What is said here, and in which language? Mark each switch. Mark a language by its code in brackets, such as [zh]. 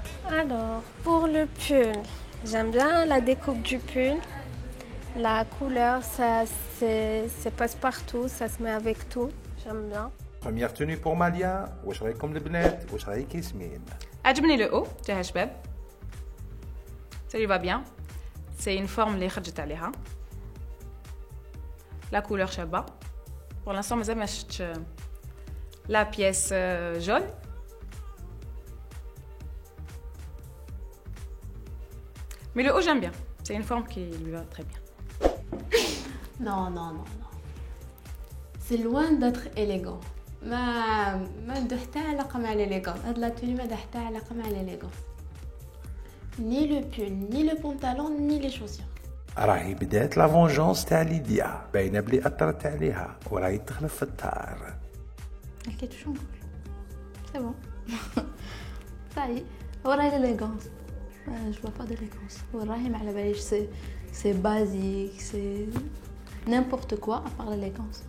[fr] Alors, pour le pull, j'aime bien la découpe du pull. La couleur, ça passe partout, ça se met avec tout. J'aime bien. Première tenue pour Malia. [ar] واش رايكم البنات؟ واش رايك ياسمين؟ عجبني [fr] le haut [ar] تاع شباب. [fr] Ça lui va bien. C'est une forme [ar] اللي خرجت عليها. [fr] La couleur [ar] شابة. [fr] Pour l'instant [ar] مازال ما شفتش [fr] la pièce jaune. Mais le haut j'aime bien. C'est une forme qui lui va très bien. Non, non, non, non. C'est loin d'être élégant. [ar] ما عنده حتى علاقة مع l'élégance. هاد لا توني ما عندها حتى علاقة مع l'élégance. [fr] Ni le pull, ni le pantalon, ni les chaussures. [ar] راهي بدات لا فونجونس تاع ليديا، باينه بلي اثرت عليها وراهي تخلف في الدار. حكيت شو نقول؟ [fr] C'est bon. Ça y est. وراهي l'élégance. Je vois pas d'élégance. [ar] وراهي ما على باليش [fr] c'est basique, c'est n'importe quoi à part l'élégance.